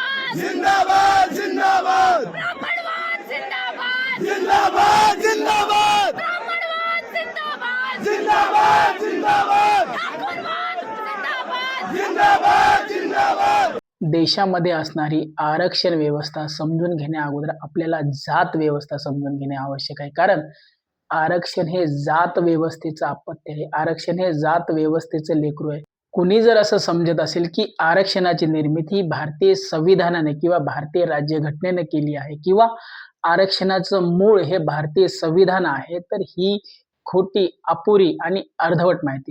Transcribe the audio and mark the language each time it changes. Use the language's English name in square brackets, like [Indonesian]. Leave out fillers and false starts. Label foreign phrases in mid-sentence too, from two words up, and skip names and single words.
[Marathi] जिंदाबाद जिंदाबाद ब्राह्मणवाद जिंदाबाद जिंदाबाद जिंदाबाद ब्राह्मणवाद जिंदाबाद जिंदाबाद जिंदाबाद ठाकूरवाद जिंदाबाद जिंदाबाद जिंदाबाद देशामध्ये असणारी आरक्षण व्यवस्था समजून घेण्या अगोदर आपल्याला जात व्यवस्था समजून घेणे आवश्यक आहे. कारण आरक्षण हे जात व्यवस्थेचं अपत्य आहे. आरक्षण हे जात व्यवस्थेचं लेकरू आहे. कुणी जर असं समजत असेल की आरक्षणाची निर्मिती भारतीय संविधानाने किंवा भारतीय राज्यघटनेने केली आहे किंवा आरक्षणाचं मूळ हे भारतीय संविधान आहे, तर ही खोटी, अपुरी आणि अर्धवट माहिती.